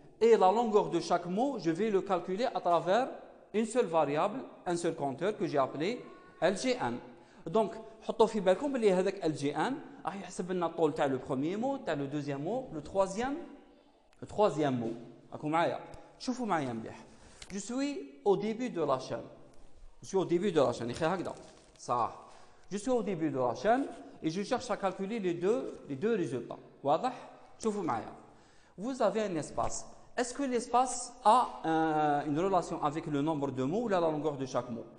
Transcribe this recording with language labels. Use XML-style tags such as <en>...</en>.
<fr>Et la longueur de chaque mot, je vais le calculer à travers une seule variable, un seul compteur que j'ai appelé LGN.</fr> <ar>Donc, حطوا في بالكم بلي هذاك LGN راح يحسب لنا الطول تاع</ar> <fr>le premier mot,</fr> <ar>تاع</ar> <fr>le deuxième mot, le troisième mot.</fr> <ar>راكم معايا؟ شوفوا معايا مليح.</ar> <fr>Je suis au début de la chaîne. Je suis au début de la chaîne. Ça. Je suis au début de la chaîne et je cherche à calculer les deux résultats.</fr> <ar>واضح؟ شوفوا معايا.</ar> <fr>Vous avez un espace. est-ce que l'espace a une relation avec le nombre de mots ou la longueur de chaque mot?</fr>